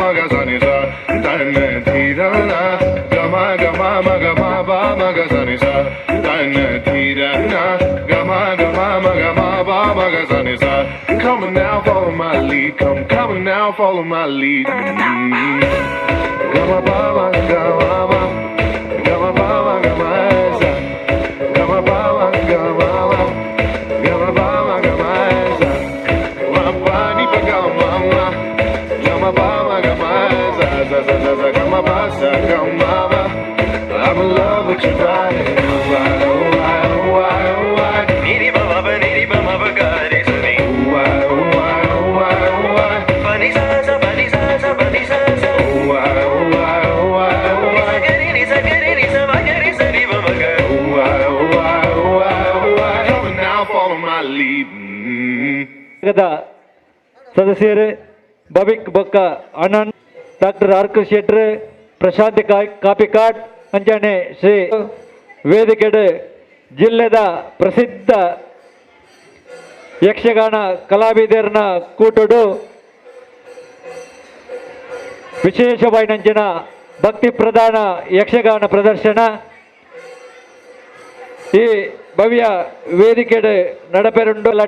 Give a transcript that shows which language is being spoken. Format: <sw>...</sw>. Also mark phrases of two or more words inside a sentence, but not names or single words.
<en>sa ni sa ta na thi ra na ga ma ma ga ma ba ma ga sa ni sa ta na thi ra na ga ma ba ma ga sa ni sa. Come on now, follow my lead. Come on now, follow my lead. Ga ma ba ma ga ma ba ga ma ba ma ga ma sa ga ma ba ma ga ma ba ga ma ba ma ga ma sa wa ba ni ba ga ma ma ga ma ba ma ga ma sa sa sa sa sa ga ma ba sa ga ma ba. I'm in love with your body. Why, oh why, oh why, oh why? Niri ba ba ga re sa ni. Why, oh why, oh why, oh why? Ba ni sa sa ba ni sa sa ba ni sa sa. Why, oh why, oh why, oh why? Ni sa ga ni sa ba ga re sa ni ba ma ga. Why, oh why, oh why, oh why? Come on now, follow my lead.</en> <tcy>ಸದಸ್ಯರು ಬಬಿಕ್ ಬೊಕ್ಕ ಆನಂದ್ ಡಾಕ್ಟರ್ ಆರ್ ಕೆ ಶೆಟ್ರ್ ಪ್ರಶಾಂತ್ ಕಾಪಿಕಾಡ್ ಅಂಜನೆ ಶ್ರೀ ವೇದಿಕೆಡ್ ಜಿಲ್ಲೆದ ಪ್ರಸಿದ್ಧ ಯಕ್ಷಗಾನ ಕಲಾವಿದರನ್ನ ಕೂಟುಡು ವಿಶೇಷವಾಯಿನಂಚಿನ ಭಕ್ತಿ ಪ್ರಧಾನ ಯಕ್ಷಗಾನ ಪ್ರದರ್ಶನ ಈ ಭವ್ಯ ವೇದಿಕೆಡ್ ನಡಪೆರುಂಡು ಲಟ</tcy>